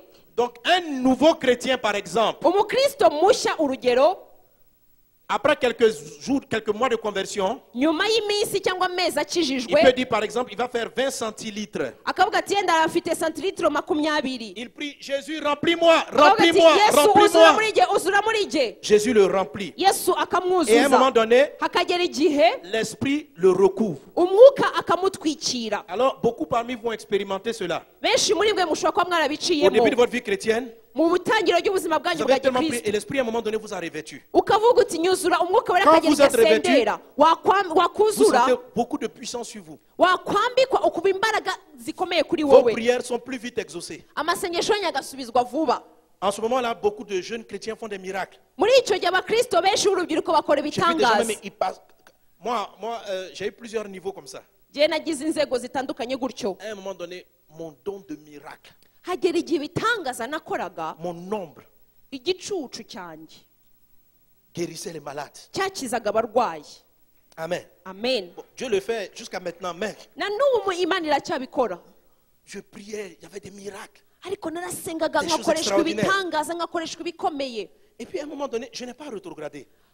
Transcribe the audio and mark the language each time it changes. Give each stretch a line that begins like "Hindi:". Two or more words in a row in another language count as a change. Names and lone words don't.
French: Donc un nouveau chrétien, par exemple,
Kinyarwanda: Umukristo mushya urugero,
French: après quelques jours, quelques mois de conversion,
Kinyarwanda: nyuma y'iminsi cyangwa amezi
French: il
Kinyarwanda: akijijwe,
French: peut dire par exemple, il va faire 20 centilitres.
Kinyarwanda: akavuga ati yenda afite santilitiro 20.
French: Il prie, Jésus, remplis-moi,
Kinyarwanda: Akavuga ati
French: remplis-moi,
Kinyarwanda: Yesu uzura
French: remplis-moi.
Kinyarwanda: muri jye, uzura muri jye.
French: Jésus le remplit. Yesu Et à un
Kinyarwanda: akamwuzuza.
French: moment donné,
Kinyarwanda: Hakagera igihe
French: l'Esprit le recouvre.
Kinyarwanda: umwuka akamutwikira.
French: Alors, beaucoup parmi vous vont expérimenter cela.
Kinyarwanda: Benshi muri mwe mushobora kuba
French: Au
Kinyarwanda: mwarabiciyemo
French: début de votre vie chrétienne,
Kinyarwanda: mu butangiro ry'ubuzima
French: vous
Kinyarwanda: bwanyu
French: avez
Kinyarwanda: bwa
French: tellement prié
Kinyarwanda: gikristo,
French: et l'Esprit à un moment donné vous a revêtu.
Kinyarwanda: ukavuga uti nyuzura, umwuka wera
French: Quand
Kinyarwanda: akagera
French: vous êtes
Kinyarwanda: igasendera.
French: Vous
Kinyarwanda: Wakuzura,
French: sentez beaucoup de puissance sur vous.
Kinyarwanda: wakwambikwa ukuba imbaraga zikomeye kuri
French: Vos
Kinyarwanda: wowe.
French: prières sont plus vite exaucées.
Kinyarwanda: Amasengesho yanyu agasubizwa vuba.
French: En ce moment-là, beaucoup de jeunes chrétiens font des miracles.
Kinyarwanda: Muri icyo gihe abakristo benshi b'urubyiruko bakora
French: J'ai vu des gens,
Kinyarwanda: ibitangaza.
French: mais ils passent. Moi, j'ai eu plusieurs niveaux comme ça.
Kinyarwanda: Njyewe nagize inzego zitandukanye gutyo.
French: À un moment donné, mon don de miracle,
Kinyarwanda: Hagera igihe ibitangaza nakoraga,
French: mon nombre,
Kinyarwanda: igicucu cyanjye
French: guérissait les malades.
Kinyarwanda: cyakizaga abarwayi. Amen. Amen.
French: Bon, Dieu le fait jusqu'à maintenant, mais je priais, il y avait des miracles. Des choses extraordinaires. Et puis à un moment donné, je n'ai pas rétrogradé.